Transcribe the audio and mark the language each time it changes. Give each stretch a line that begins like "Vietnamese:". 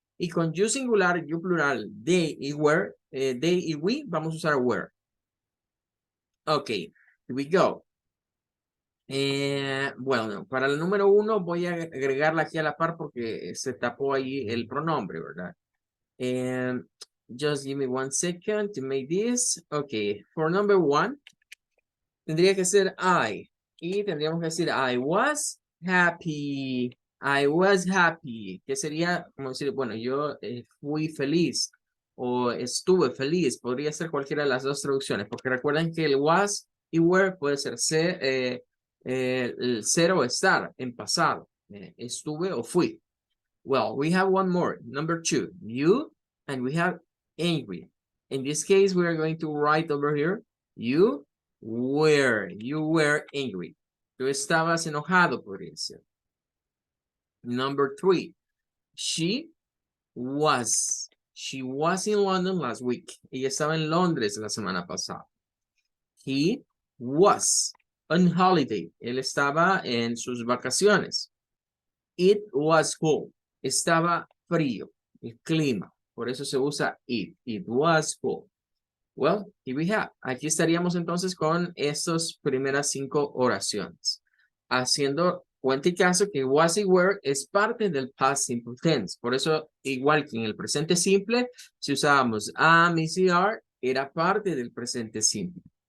Spanish: Y con
English: you singular, you plural,
Spanish: they y where, they y we, vamos a usar where.
English: Ok, here we go.
Spanish: Bueno, para el número 1 voy a agregarla aquí a la par porque se tapó ahí el pronombre, ¿verdad?
English: Just give me 1 second to make this. Ok, for number 1,
Spanish: tendría que ser
English: I.
Spanish: Y tendríamos que decir
English: I was happy. I was happy.
Spanish: Que sería como decir, bueno, yo fui feliz o estuve feliz. Podría ser cualquiera de las dos traducciones, porque recuerden que el was y were puede ser el ser o estar en pasado. Estuve o fui.
English: Well, we have one more. Number 2, you, and we have angry. In this case, we are going to write over here, you were angry.
Spanish: Tú estabas enojado, podría ser.
English: Number 3, she was in London last week.
Spanish: Ella estaba en Londres la semana pasada.
English: He was on holiday.
Spanish: Él estaba en sus vacaciones.
English: It was cold.
Spanish: Estaba frío, el clima. Por eso se usa
English: it. It was cold. Well, here we have.
Spanish: Aquí estaríamos entonces con estas primeras 5 oraciones. Haciendo cuenta y caso que was y were es parte del past simple tense. Por eso, igual que en el presente simple, si usábamos am, is, y are, era parte del presente simple.